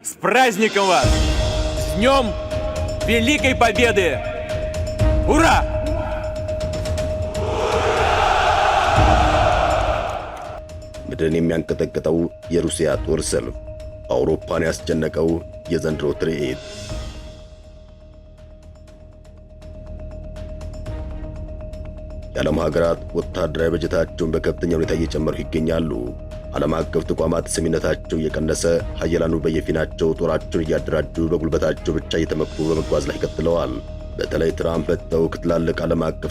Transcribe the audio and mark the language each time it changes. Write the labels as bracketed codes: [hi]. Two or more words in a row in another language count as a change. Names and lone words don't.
[ru] С праздником вас! С Днем Великой Победы! Ура! [am] ምድርን የሚያንቀጠቅጠው የሩሲያ ጦር ሰልፍ፣ አውሮፓን ያስጨነቀው የዘንድሮ ትርኢት። የዓለም ሀገራት ወታደራዊ በጀታቸውን በከፍተኛ ሁኔታ እየጨመሩ ይገኛሉ። ዓለም አቀፍ ተቋማት ሰሚነታቸው እየቀነሰ፣ ሀያላኑ በየፊናቸው ጦራቸውን እያደራጁ በጉልበታቸው ብቻ እየተመኩ በመጓዝ ላይ ቀጥለዋል። በተለይ ትራምፕ መጥተው ከትላልቅ ዓለም አቀፍ